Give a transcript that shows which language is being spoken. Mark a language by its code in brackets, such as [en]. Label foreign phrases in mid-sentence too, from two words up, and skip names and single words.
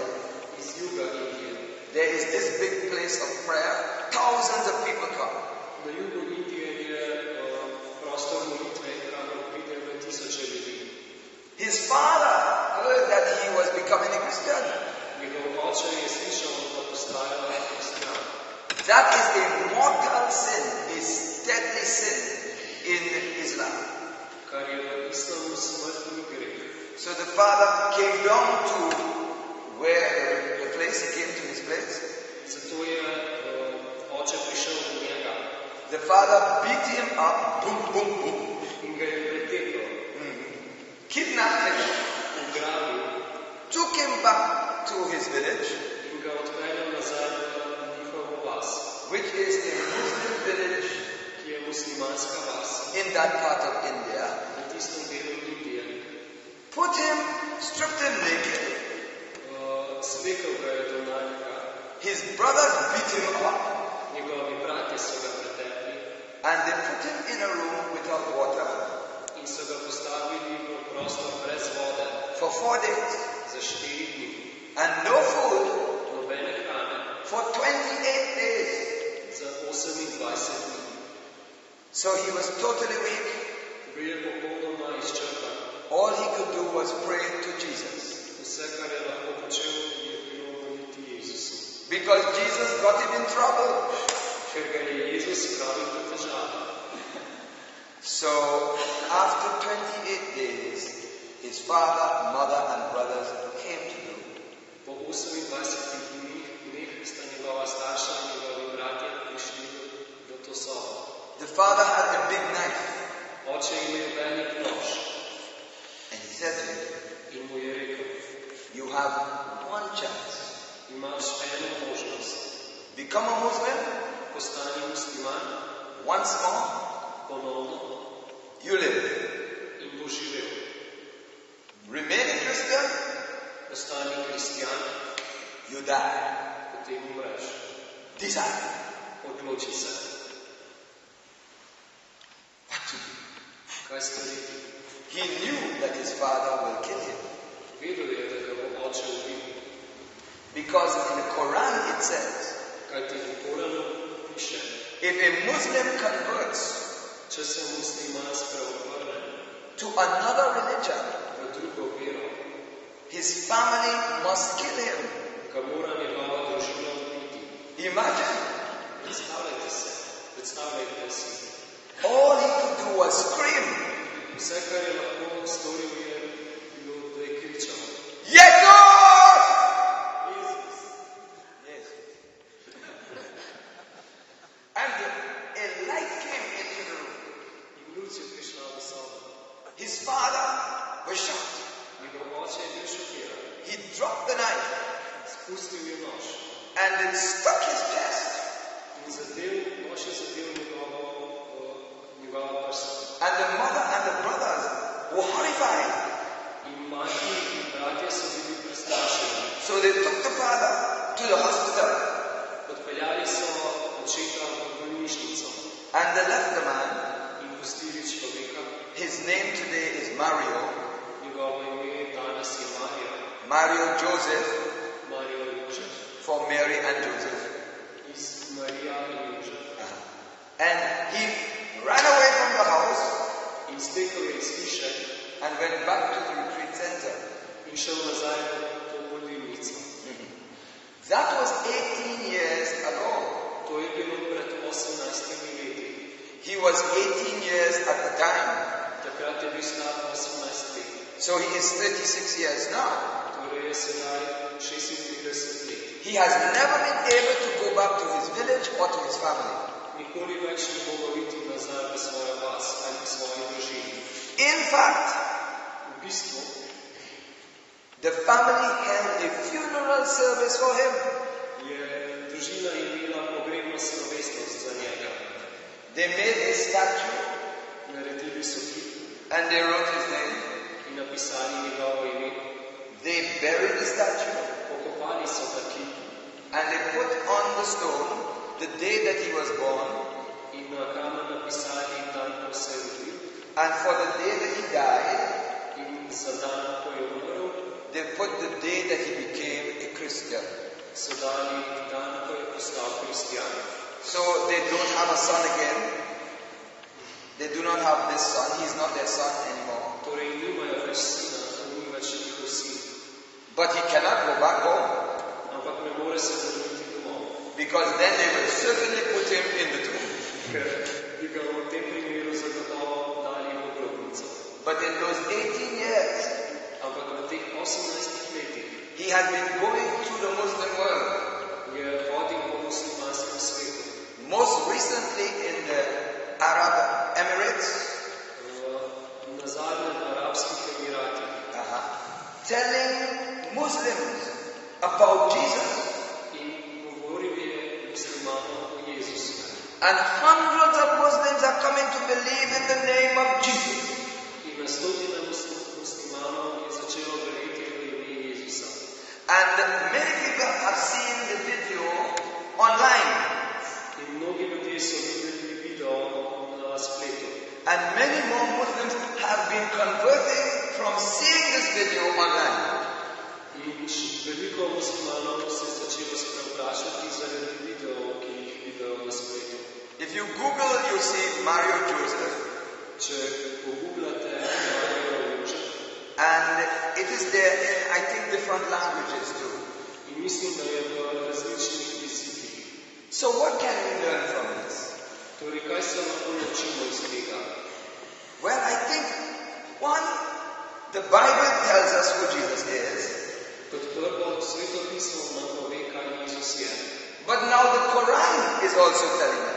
[sl] iz juga Indije. [en] There is this big place of prayer. Thousands of people come. [sl] Na jugu Indije je prostor molitve, kamor pride v tisoče ljudi. [en] His father heard that he was becoming a Christian. [sl] Njegov oče je slišal, da postaja kristjan. [en] That is a mortal sin, a deadly sin in Islam. [sl] Kar je v islamu smrtni greh. [en] So the father came down to the place, he came to his place. [sl] Zato je oče prišel do njega [en] The father beat him up, boom, boom, boom, [sl] in ga je pretepel, [en] kidnapped him, [sl] ugrabil [en] took him back to his village, [sl] in ga odpeljal nazaj v njihovo vas, [en] which is a Muslim village [sl] ki je muslimanska vas [en] in that part of India. [sl] v tistem delu Indije. [en] Put him, stripped him naked. [sl] Slekel ga je do naga, [en] His brothers beat him up, [sl] njegovi bratje so ga pretepli [en] and they put him in a room without water [sl] in so ga postavili v prostor brez vode [en] for 4 days, [sl] za 4 dni. [en] and no food [sl] Nobene hrane [en] for 28 days. [sl] za 28 dni. [en] So he was totally weak. [sl] Bil je popolnoma izčrpan. [en] All he could do was pray to Jesus. [sl] Vse, kar je lahko počel, je bilo moliti Jezusu. [en] Because Jesus got him in trouble. [sl] Ker ga je Jezus spravil v težave. [en] So after 28 days, his father, mother and brothers came to him. [sl] Po 28 dneh sta njegova starša in njegovi bratje prišli v to sobo. [en] The father had a big knife. [sl] Oče je imel velik nož. [en] And he said to him, [sl] in mu je rekel, [en] you have one chance. [sl] Imaš eno možnost. [en] Become a Muslim. [sl] Postani musliman. [en] Once more. [sl] Ponovno. [en] You live. [sl] In bo živel. [en] Remain a Christian. [sl] Postani kristjan. [en] You die. [sl] Potem umreš. [en] Decide. [sl] Odloči se. [en] What to do? [sl] Kaj storiti? [en] He knew that his father will kill him. [sl] Vedel je, da ga bo oče ubil. [en] Because in the Quran it says, [sl] kajti v Koranu piše, [en] if a Muslim converts [sl] če se musliman spreobrne [en] to another religion, [sl] v drugo vero, [en] his family must kill him. [sl] ga mora njegova družina ubiti. [en] Imagine. [sl] Predstavljajte si. [en] All he could do was scream. [sl] Vse, kar je lahko storil, je bilo, da je kričal. Jezus! [en] Yes. And a light came into the room. [sl] In luč je prišla v sobo. [en] His father was shocked. [sl] Njegov oče je bil šokiran. [en] He dropped the knife. [sl] Spustil je nož. [en] And it stuck his chest. [sl] In nož je zadel njegova prsa. [en] And the mother and the brothers were horrified. [sl] In mati in bratje so bili prestrašeni. [en] So they took the father to the hospital. [sl] Odpeljali so očeta v bolnišnico. [en] And they left the man. [sl] In pustili človeka. [en] His name today is Mario. [sl] Njegovo ime danes je Mario. Mario Joseph. Mario Joseph. [en] For Mary and Joseph. [sl] Iz Marija in Joseph. [en] And he ran away from the house. [sl] In stekel je iz hiše. [en] And went back to the retreat center. [sl] In šel nazaj v to bolnišnico. [en] That was 18 years ago. [sl] To je bilo pred 18 leti. [en] He was 18 years at the time. [sl] Takrat je bil star 18 let. [en] So he is 36 years now. [sl] Torej je sedaj 36 let. [en] He has never been able to go back to his village or to his family. [sl] Nikoli več ne mogel iti nazaj v svojo vas ali v svoji družini. [en] In fact, [sl] v bistvu, [en] the family held a funeral service for him. [sl] Je družina imela pogrebno slovesnost za njega. [en] They made a statue. [sl] Naredili so kip. [en] And they wrote his name. [sl] In napisali njegovo ime. [en] They buried the statue. [sl] Pokopali so ta kip. [en] And they put on the stone the day that he was born. [sl] In na kamen napisali dan, ko se je rodil. [en] And for the day that he died, [sl] in za dan, ko je umrl, [en] they put the day that he became a Christian. [sl] So dali dan, ko je postal kristjan. [en] So they don't have a son again. They do not have this son. He's not their son anymore. [sl] Torej nimajo več sina, to ni več njihov sin. [en] But he cannot go back home. [sl] Ampak ne more se vrniti domov. [en] Because then they will certainly put him in the tomb. [sl] Ker bi ga v tem primeru zagotovo dali v grobnico. [en] But in those 18 years, [sl] ampak v teh 18 letih, [en] he has been going through the Muslim world. [sl] Je hodil po muslimanskem svetu. [en] Most recently in the Arab Emirates. [sl] Na zadnjem Arabskih Emiratih. [en] Telling Muslims about Jesus. [sl] In govoril je muslimanom o Jezusu. [en] And hundreds of Muslims are coming to believe in the name of Jesus. [sl] In na stotine muslimanov je začelo verjeti v ime Jezusa. [en] And many people have seen the video online. [sl] In mnogi ljudje so videli video na spletu. [en] And many more Muslims have been converting from seeing this video online. [sl] In veliko muslimanov se je začelo spreobračati zaradi videov, ki jih vidijo na spletu. [en] If you Google, you see Mario Joseph. [sl] Če pogooglate Mario Joseph, [en] And it is there in, I think, different languages too. [sl] in mislim, da je v različnih jezikih. [en] So what can we learn from this? [sl] Torej, kaj se lahko naučimo iz tega? [en] Well, I think, one, the Bible tells us who Jesus is. [sl] Kot prvo, Sveto pismo nam pove, kaj Jezus je. [en] But now the Quran is also telling us